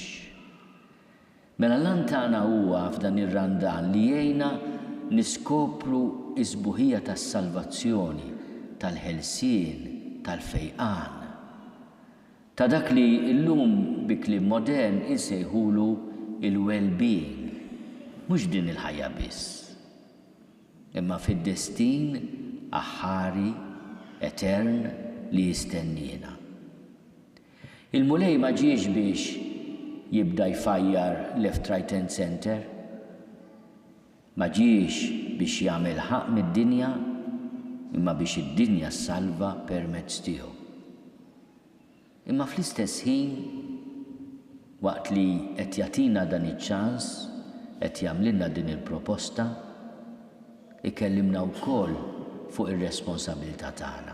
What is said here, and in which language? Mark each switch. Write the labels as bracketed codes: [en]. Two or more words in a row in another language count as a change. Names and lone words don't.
[mt] Mela lan tagħna huwa f'dan ir-randan li jgħinna niskopru is-sbuħija tas-salvazzjoni, tal-ħelsien, tal-fejqan. Ta' dak li llum bi kliem modern insejħulu il-well-being. Mhux din il-ħajja biss, imma fid-destin aħħari etern li jistennina. Il-mulej ma ġiex biex jibda jfajjar [en] left, right and center, [mt] ma ġiex biex jagħmel ħaq mid-dinja, imma biex id-dinja ssalva permezz tiegħu. Imma fl-istess ħin, waqt li qed jagħtina dan iċ-ċans, qed jagħmlilna din il-proposta, ikellimna wkoll fuq ir-responsabilità tagħna.